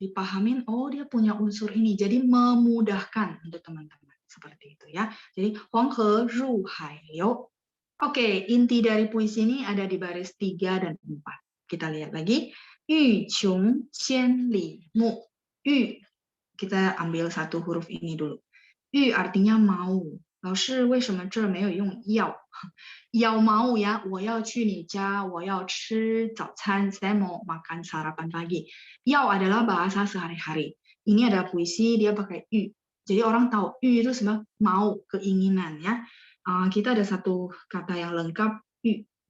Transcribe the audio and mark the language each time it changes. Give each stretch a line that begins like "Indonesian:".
Indonesian: Dipahamin, oh dia punya unsur ini, jadi memudahkan untuk teman-teman. Seperti itu ya. Jadi, Huanghe ru hai liu. Oke, inti dari puisi ini ada di baris 3 dan 4. Kita lihat lagi. Yu qiong qian li mu. Yu, kita ambil satu huruf ini dulu. Yu artinya mau.
Chinese: 老师为什么这儿没有用要？要 mau ya, 我要去你家，我要吃早餐,
Indonesian: saya mau makan sarapan pagi. 要 adalah bahasa sehari-hari. Ini ada puisi dia pakai yu. Jadi orang tahu yu itu sebenarnya mau, keinginan ya. Kita ada satu kata yang lengkap, yu.